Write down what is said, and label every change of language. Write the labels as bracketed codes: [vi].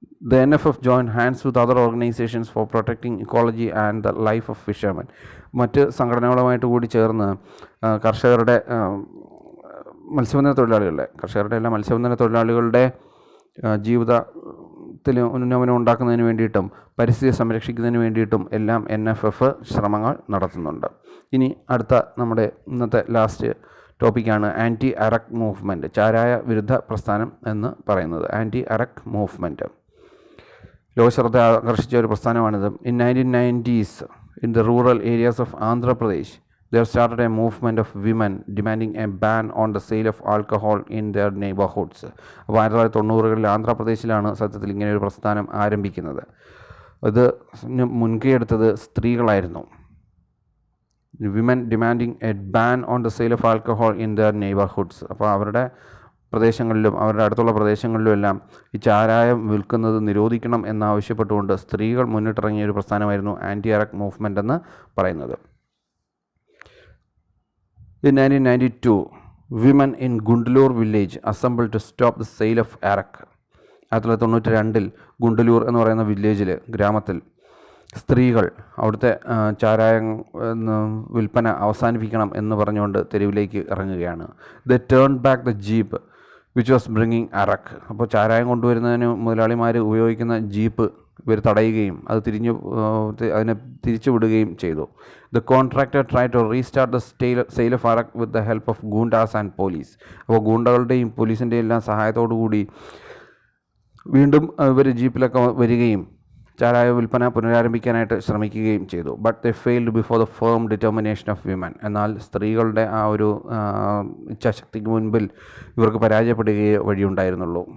[en] The NFF joined hands with other organizations for protecting ecology and the life of fishermen. [ml] മറ്റ് സംഘടനകളുമായിട്ട് കൂടി ചേർന്ന് കർഷകരുടെ മത്സ്യബന്ധന തൊഴിലാളികളുടെ ജീവിതത്തിൽ ഉന്നമനം ഉണ്ടാക്കുന്നതിന് വേണ്ടിയിട്ടും പരിസ്ഥിതി സംരക്ഷിക്കുന്നതിന് വേണ്ടിയിട്ടും എല്ലാം NFF ശ്രമങ്ങൾ നടത്തുന്നുണ്ട്. ഇനി അടുത്ത നമ്മുടെ ഇന്നത്തെ ലാസ്റ്റ് ടോപ്പിക്കാണ് ആൻറ്റി അറക് മൂവ്മെൻറ്റ്, ചാരായ വിരുദ്ധ പ്രസ്ഥാനം എന്ന് പറയുന്നത്. ആൻറ്റി അറക് മൂവ്മെൻറ്റ് ലോകശ്രദ്ധ ആകർഷിച്ച ഒരു പ്രസ്ഥാനമാണിത്. [en] In 1990s, in the rural areas of Andhra Pradesh, there started a movement of women demanding a ban on the sale of alcohol in their neighborhoods. [ml] അപ്പോൾ 1990കളിൽ ആന്ധ്രാപ്രദേശിലാണ് സത്യത്തിൽ ഇങ്ങനെയൊരു പ്രസ്ഥാനം ആരംഭിക്കുന്നത്. ഇത് മുൻകൈ എടുത്തത് സ്ത്രീകളായിരുന്നു. [en] Women demanding a ban on the sale of alcohol in their neighbourhoods. [ml] അപ്പോൾ അവരുടെ പ്രദേശങ്ങളിലും അവരുടെ അടുത്തുള്ള പ്രദേശങ്ങളിലും എല്ലാം ഈ ചാരായം വിൽക്കുന്നത് നിരോധിക്കണം എന്നാവശ്യപ്പെട്ടുകൊണ്ട് സ്ത്രീകൾ മുന്നിട്ടിറങ്ങിയ ഒരു പ്രസ്ഥാനമായിരുന്നു ആൻറ്റി അറക് മൂവ്മെൻ്റ് എന്ന് പറയുന്നത്. [en] In 1992, women in Gundalur village assembled to stop the sale of arak. [ml] 1992 ഗുണ്ടലൂർ എന്ന് പറയുന്ന ഗ്രാമത്തിൽ സ്ത്രീകൾ അവിടുത്തെ ചാരായം വിൽപ്പന അവസാനിപ്പിക്കണം എന്ന് പറഞ്ഞുകൊണ്ട് തെരുവിലേക്ക് ഇറങ്ങുകയാണ്. [en] They turned back the jeep which was bringing arak. [ml] അപ്പോൾ ചാരായം കൊണ്ടുവരുന്നതിന് മുതലാളിമാർ ഉപയോഗിക്കുന്ന ജീപ്പ് ഇവർ തടയുകയും അതിനെ തിരിച്ചു വിടുകയും ചെയ്തു. [en] The contractor tried to restart the sale of arak with the help of goondas and police. [ml] അപ്പോൾ ഗൂണ്ടകളുടെയും പോലീസിൻ്റെയും എല്ലാം സഹായത്തോടു കൂടി വീണ്ടും ഇവർ ജീപ്പിലൊക്കെ വരികയും ചാരായ വിൽപ്പന പുനരാരംഭിക്കാനായിട്ട് ശ്രമിക്കുകയും ചെയ്തു. [en] But they failed before the firm determination of women. [ml] എന്നാൽ സ്ത്രീകളുടെ ആ ഒരു ഇച്ഛാശക്തിക്ക് മുൻപിൽ ഇവർക്ക് പരാജയപ്പെടുകയേ വഴിയുണ്ടായിരുന്നുള്ളൂ.